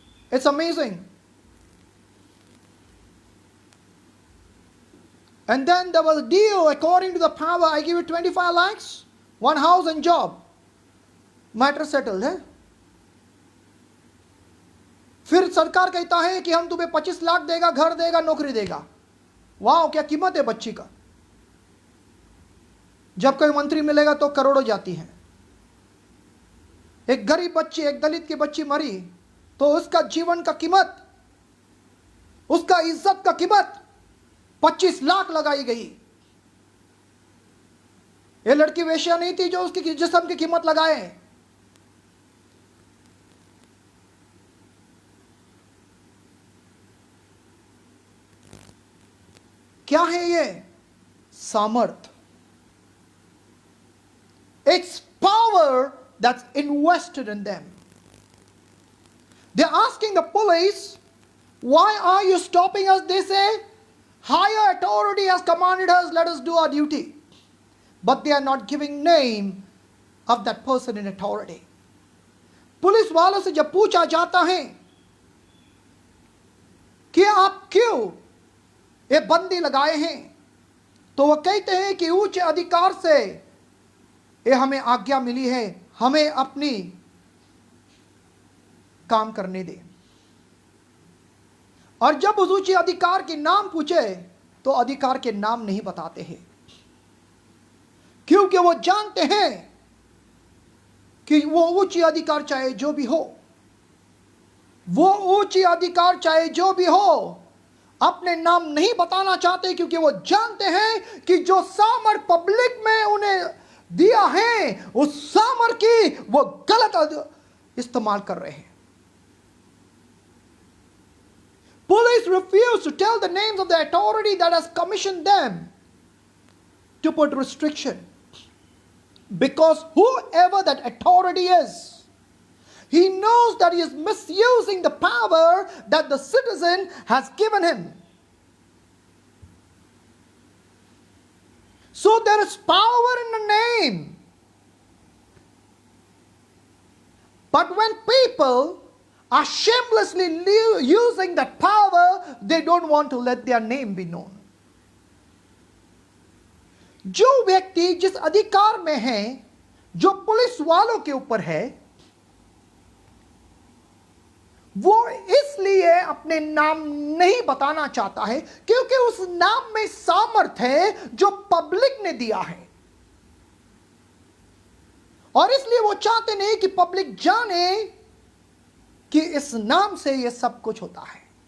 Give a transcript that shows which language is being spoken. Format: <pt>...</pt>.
<en>It's amazing. And then there was a deal according to the power. I give you 25 lakhs, one house and job. Matter settled</en> <hi>है. फिर सरकार कहता है कि हम तुम्हें 25 लाख देगा, घर देगा, नौकरी देगा. वाह, क्या कीमत है बच्ची का. जब कोई मंत्री मिलेगा तो करोड़ों जाती हैं. एक गरीब बच्ची, एक दलित की बच्ची मरी तो उसका जीवन का कीमत, उसका इज्जत का कीमत 25 लाख लगाई गई. ये लड़की वेश्या नहीं थी जो उसकी जिस्म की कीमत लगाए. क्या है ये? सामर्थ.</hi> <en>It's power that's invested in them. They're asking the police, why are you stopping us? They say, higher authority has commanded us, let us do our duty. But they are not giving name of that person in authority.</en> <hi>Police वालों से जब पूछा जाता है कि आप क्यों ये बंदी लगाए हैं, तो वो कहते हैं कि उच्च अधिकार से ये हमें आज्ञा मिली है, हमें अपनी काम करने दे. और जब उस उच्च अधिकार के नाम पूछे तो अधिकार के नाम नहीं बताते हैं, क्योंकि वो जानते हैं कि वो उच्च अधिकार चाहे जो भी हो, वो उच्च अधिकार चाहे जो भी हो, अपने नाम नहीं बताना चाहते, क्योंकि वो जानते हैं कि जो सामर्थ पब्लिक में उन्हें दिया है उस सामर्थ की वो गलत इस्तेमाल कर रहे हैं.</hi> <en>Police refuse to tell the names of the authority that has commissioned them to put restriction, because whoever that authority is, he knows that he is misusing the power that the citizen has given him. So there is power in the name. But when people are shamelessly using that power, they don't want to let their name be known.</en> <hi>जो व्यक्ति जिस अधिकार में है, जो police वालों के ऊपर है, वो इसलिए अपने नाम नहीं बताना चाहता है क्योंकि उस नाम में सामर्थ्य है जो पब्लिक ने दिया है, और इसलिए वो चाहते नहीं कि पब्लिक जाने कि इस नाम से ये सब कुछ होता है.</hi>